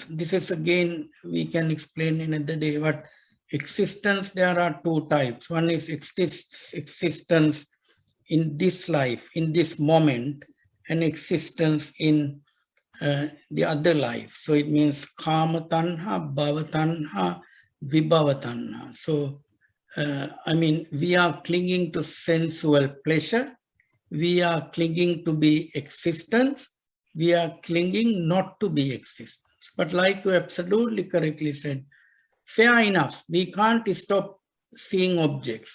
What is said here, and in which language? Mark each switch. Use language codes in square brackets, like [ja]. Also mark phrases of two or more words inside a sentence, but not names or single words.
[en] This is again, we can explain another day, but existence, there are two types. One is existence in this life, in this moment, and existence in the other life. So it means [pi] kama tanha, bhava tanha, vibhava tanha. [en] So, I mean, we are clinging to sensual pleasure. We are clinging to be existence. We are clinging not to be existence. But like you absolutely correctly said, fair enough, we can't stop seeing objects.